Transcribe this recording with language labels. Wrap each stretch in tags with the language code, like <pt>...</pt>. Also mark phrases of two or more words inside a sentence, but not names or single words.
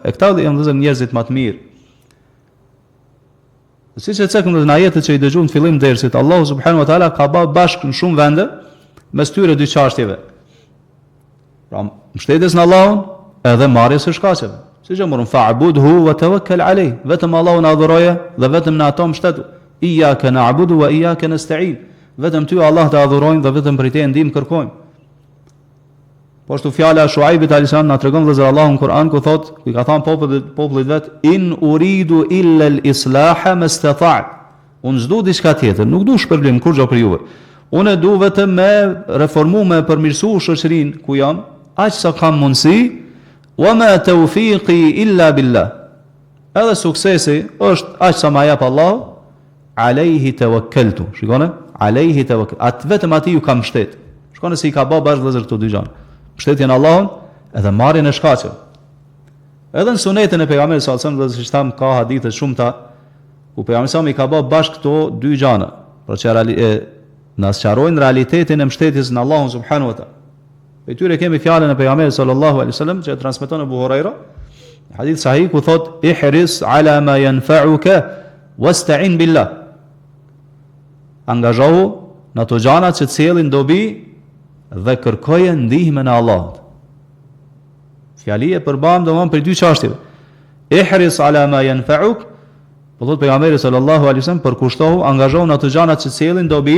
<sq>E këta janë vëllezër njerëzit më të mirë. Siç e cekëm në ajetet që I dëgjuam në fillim dersit, Allahu</sq> <ar>سبحانه وتعالى</ar> <sq>ka bërë bashkë në shumë vende mes tyre dy çështjeve. Pra mbështetjes në Allahun edhe marrjes së shkaqeve. Siç e morën</sq> <ar>فاعبده وتوكل عليه,</ar> <sq>vetëm Allahun adhuroje dhe vetëm në ato mbështetu.</sq> <ar>إياك نعبد وإياك نستعين.</ar> <sq>Vetëm ty Allah të adhurojmë dhe vetëm prej teje ndihmë kërkojmë. Po ashtu fjala e Shuaibit</sq> <ar>عليه السلام</ar> <sq>na tregon vëllezër Allahu në Kur'an ku thotë, I ka thënë popullit vet,</sq> <ar>إن أريد إلا الإصلاح ما استطعت.</ar> <sq>Unë s'du diçka tjetër, nuk du shpërblim kurrë për juve. Unë du vetëm me reformu, me përmirësu shoqërinë ku jam, aq sa kam mundësi,</sq> <ar>وما توفيقي إلا بالله.</ar> <sq>Edhe suksesi është aq sa ma jap Allahu,</sq> <ar>عليه توكلت. Shikoni? عليه توكل.</ar> <sq>Atë vetëm atij ju kam mbështet. Shkon se I ka bë bashkë vëllezër këto dy gjëra. Mbështetjen Allahun edhe marrjen e shkaqeve. Edhe në sunetin e pejgamberit</sq> <ar>صلى الله عليه وسلم,</ar> <sq>siç tham, ka hadithe shumëta ku pejgamberi I ka bë bashkë këto dy gjëra, për që na sqarojnë realitetin e mbështetjes në Allahun</sq> <ar>سبحانه وتعالى.</ar> <sq>Pe tyre kemi fjalën e pejgamberit</sq> <ar>صلى الله عليه وسلم</ar> <sq>që e transmeton Abu Huraira,</sq> <ar>حديث صحيح</ar> <sq>ku thot</sq> <ar>احرص على ما ينفعك واستعن بالله.</ar> <sq>Angazhohu në ato gjëra që sjellin dobi dhe kërkoje ndihmën e Allahut. Fjali e përbam domon për dy çështje.</sq> <ar>احرص على ما ينفعك,</ar> <sq>po thot pejgamberi</sq> <ar>صلى الله عليه وسلم,</ar> <sq>përkushtohu, angazhohu në ato gjëra që sjellin dobi.</sq>